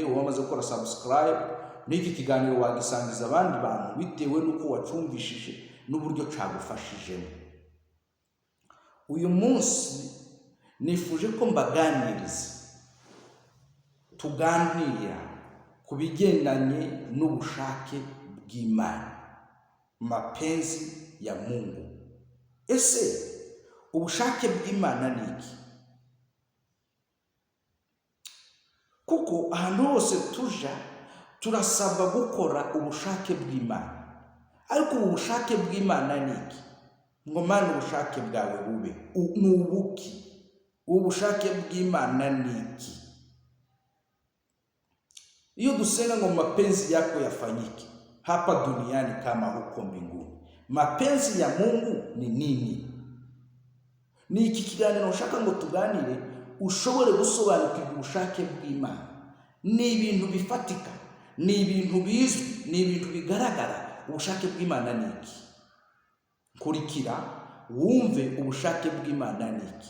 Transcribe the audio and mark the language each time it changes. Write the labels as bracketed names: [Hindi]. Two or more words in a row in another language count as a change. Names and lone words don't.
[Kinyarwanda] Wamaze gukora subscribe, n'iki kiganiro wagisangiza abandi bantu bitewe n'uko wacumvishije n'uburyo cyagufashijemo. Uyu munsi nifuje ko mbaganiriza, tuganira ku bigendanye n'ubushake bw'Imana, [Swahili] mapenzi ya Mungu. [Kinyarwanda] Ese ubushake bw'Imana ni iki? Kuko ahantu hose tuja turasabwa gukora ubushake bw'Imana, ariko ubushake bw'Imana ni iki? Ngo Mana, ubushake bwawe bube ni ubuki? Ubushake bw'Imana ni iki? Iyo dusenga ngo [Swahili] mapenzi yako yafanyike hapa duniani kama huko mbinguni, mapenzi ya Mungu ni nini? [Kinyarwanda] Ni iki kiganiro ushaka ngo tuganire ushobore gusobanukirwa ubushake bw'Imana. Ni ibintu bifatika, ni ibintu bizwi, ni ibintu bigaragara. Ubushake bw'Imana ni iki? Kurikira wumve ubushake bw'Imana ni iki.